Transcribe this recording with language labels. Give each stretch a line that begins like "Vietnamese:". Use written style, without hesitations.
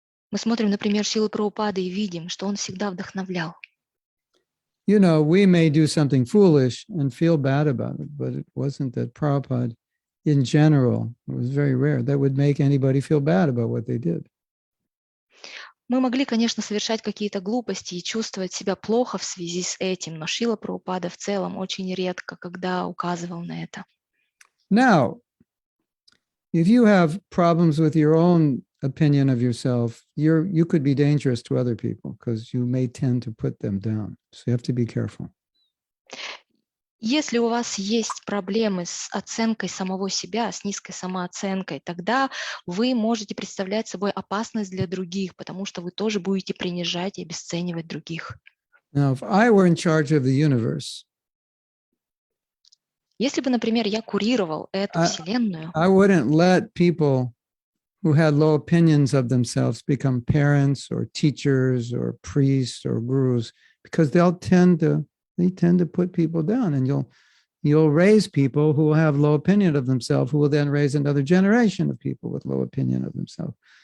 Russian: Мы смотрим, например, Шрилы Прабхупады и видим, что он всегда вдохновлял.
English: You know, we may do something foolish and feel bad about it, but it wasn't that Prabhupada, in general, it was very rare, that would make anybody feel bad about what they did.
Russian: Мы могли, конечно, совершать какие-то глупости и чувствовать себя плохо в связи с этим, но Шрила Прабхупада в целом очень редко, когда указывал на это.
English: Now, if you have problems with your own opinion of yourself, you could be dangerous to other people because you may tend to put them down. So you have to be careful.
Russian: Если у вас есть проблемы с оценкой самого себя, с низкой самооценкой, тогда вы можете представлять собой опасность для других, потому что вы тоже будете принижать и обесценивать других.
English: Now, if I were in charge of the universe,
Russian: Если бы, например, я курировал эту вселенную,
English: I wouldn't let people who had low opinions of themselves become parents or teachers or priests or gurus, because they tend to put people down, and you'll raise people who will have low opinion of themselves, who will then raise another generation of people with low opinion of themselves.